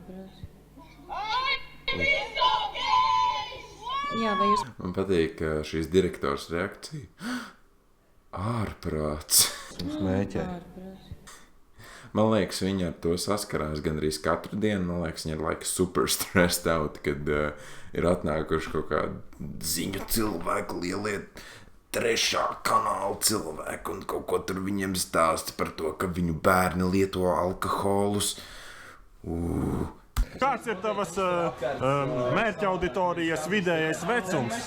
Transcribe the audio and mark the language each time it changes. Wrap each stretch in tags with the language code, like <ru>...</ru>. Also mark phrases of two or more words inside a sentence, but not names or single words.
<lv>Jā, vai jūs... Man patīk šīs direktors reakcija. Ārprāts. Smēķē. Man liekas, viņi ar to saskarās gandrīz katru dienu. Man liekas, viņi ir</lv> <en>super stressed out,</en> <lv>kad ir atnākuši kaut kādu ziņu cilvēku, lielie 3. kanāla cilvēku un kaut ko tur viņiem stāsta par to, ka viņu bērni lieto alkoholus. Kāds ir tavas mērķa auditorijas vidējais vecums?</lv>